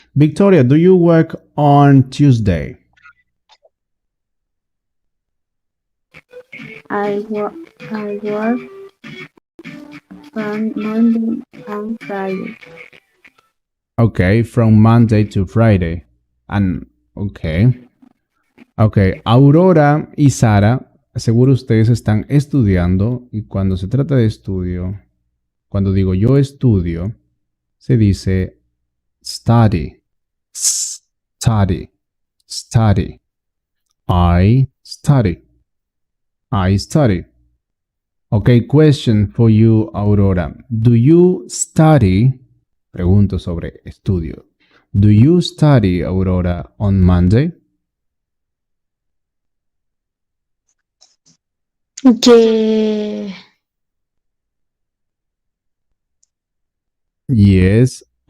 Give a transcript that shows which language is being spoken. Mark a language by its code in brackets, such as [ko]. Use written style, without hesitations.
[en] Victoria, do you work on Tuesday? I work from Monday and Friday. Okay, from Monday to Friday. And, okay. [es] Ok, Aurora y Sara, seguro ustedes están estudiando y cuando se trata de estudio, cuando digo yo estudio, se dice study, study, study. [en] I study, I study. Okay, question for you, Aurora. Do you study? [es] Pregunto sobre estudio. [en] Do you study, Aurora, on Monday? Ye- Yes,